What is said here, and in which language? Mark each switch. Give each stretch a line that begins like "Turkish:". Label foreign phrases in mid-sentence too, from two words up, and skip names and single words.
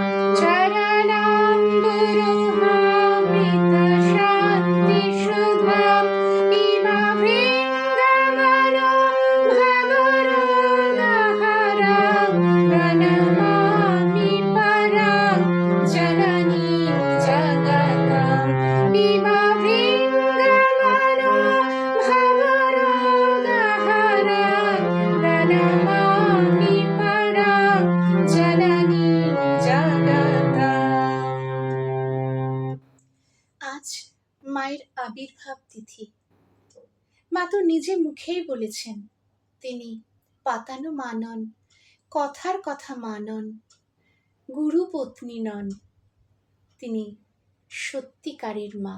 Sanskrit: चरणाम्बुरुहामृतशान्तिशुधां भीमभृङ्गमनो भवरोगहरां प्रणमामि परां जननीं जगतां भीमभृङ्गमनो भवरोगहरां प्रणमामि परां जननीं जगतां।
Bangla: আজ মায়ের আবির্ভাব তিথি। মা তো নিজে মুখেই বলেছেন তিনি পাতানো মা নন, কথার কথা মা নন, গুরুপত্নী নন, তিনি সত্যিকারের মা।